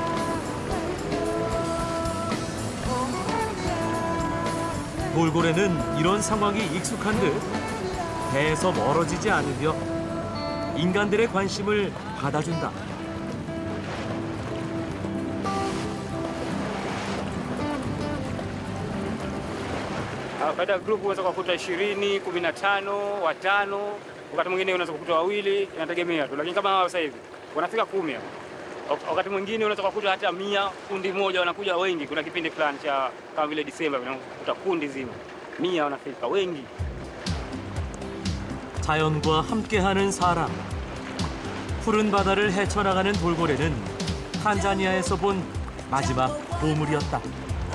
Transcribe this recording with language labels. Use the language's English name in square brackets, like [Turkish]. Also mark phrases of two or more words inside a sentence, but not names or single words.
[Korean] 돌고래는 이런 상황이 익숙한 듯 배에서 멀어지지 않으며 인간들의 관심을 받아준다. [Swahili] Katika grupu unaweza kukuta 20, 15, watano, wakati mwingine unaweza kukuta wawili, inategemea tu. Lakini kama hawa sasa hivi wanafika 10. Wakati mwingine unaweza kukuta hata 100, kundi moja wanakuja wengi. Kuna kipindi fulani cha kama vile Disemba unakuta kundi zima 100 wanafika wengi. [Korean] 자연과 함께하는 사람. 푸른 바다를 헤쳐나가는 돌고래는 탄자니아에서 본 마지막 보물이었다.